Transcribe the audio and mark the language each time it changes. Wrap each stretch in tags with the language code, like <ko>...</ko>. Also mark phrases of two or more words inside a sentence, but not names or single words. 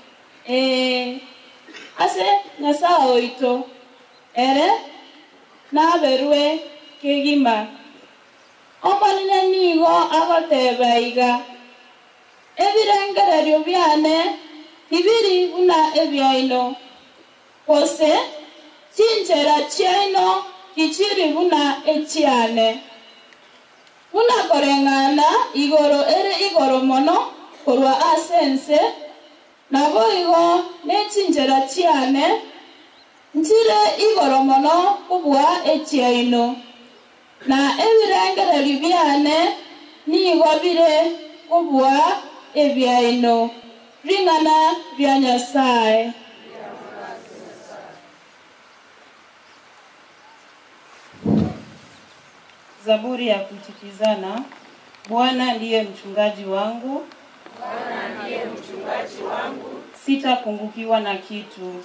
<guz>Ase nasa oito ere naberwe kegima. Omonene nigo agoteba iga. Ebirengererio biane ibiri una ebiaino. Kose chinjera chiaino kichiri una echiane. Una korengana igoro ere igoro mono korwa asense nabo igo nechinjera chiane ntire igoro mono kubwa echiaino na ebirengereri biane nigo bire kubwa ebiaino ringana bya Nyasaye.</guz> <sw>Zaburi ya kuchukizana. Bwana ndiye mchungaji wangu. Bwana ndiye mchungaji wangu. Sitapungukiwa na kitu.</sw>